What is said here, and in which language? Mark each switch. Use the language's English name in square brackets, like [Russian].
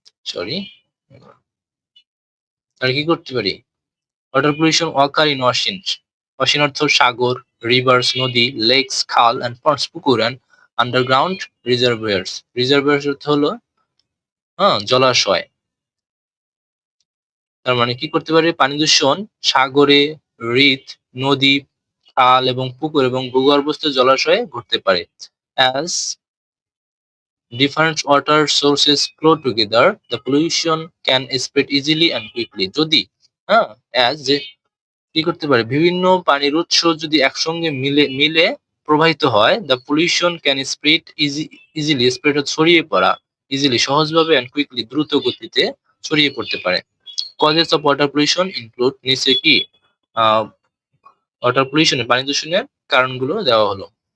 [English] Sorry. [Bangla] তাহলে কি করতে পারি? [English] Water pollution occur in ocean. Ocean অর্থ সাগর, rivers নদী, lakes খাল, and ponds পুকুর, and underground reservoirs. [Bangla] Reservoirs অর্থ হলো জলাশয়। তার মানে কি করতে পারে? পানি দূষণ সাগরে, হ্রদ, নদী, খাল এবং পুকুর এবং ভূগর্ভস্থ জলাশয়ে ঘটতে পারে। [English] As different water sources flow together, the pollution can spread easily and quickly. [Bangla] যদি as যে কি করতে পারে? বিভিন্ন পানির উৎস যদি একসঙ্গে মিলে প্রবাহিত হয়, [English] the pollution can spread easily, [Bangla] spread ছড়িয়ে পড়া, easily সহজভাবে and quickly দ্রুত গতিতে ছড়িয়ে পড়তে পারে। [English] Causes of water pollution include, [Bangla] নিচে কি ওয়াটার পলিউশনের পানি দূষণের কারণগুলো দেওয়া হলো।